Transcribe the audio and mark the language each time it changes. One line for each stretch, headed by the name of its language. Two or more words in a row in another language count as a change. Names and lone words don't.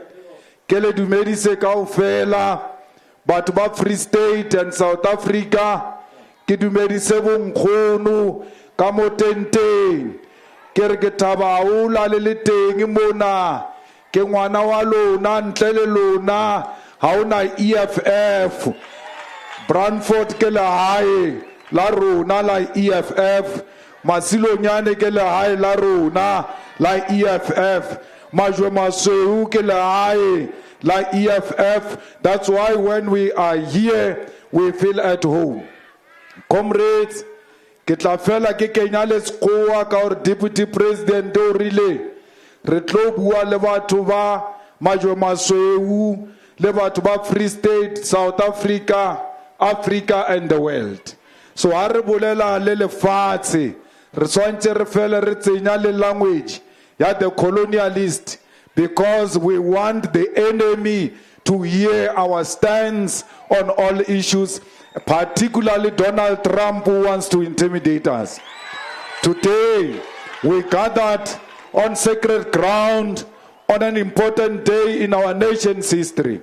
Southern Sotho: Kele dumedi se kaofela, batho ba Free State and South Africa, ke dumedi se bonkgono ka mo tenteng. Ke re ke thaba haholo le le teng mona, ke ngwana wa lona ntle le lona, ha ona EFF. Brandford ke lehae la rona la EFF, Masilonyane ke lehae la rona la EFF, Majwe Masweu ke lehae la EFF.
English: That's why when we are here, we feel at home. Comrades,
Southern Sotho: ke tla fela ke kenya le sekgowa ka gore
English: Deputy President
Southern Sotho: o rile re tlo bua le batho ba Majwe Masweu le batho ba Free State, South Africa, Africa
English: and the world. So
Southern Sotho: ha re bolela le lefatshe, re swantse re fele re tsenya le language ya
English: the colonialist, because we want the enemy to hear our stance on all issues, particularly Donald Trump, who wants to intimidate us. Today, we gathered on sacred ground on an important day in our nation's history.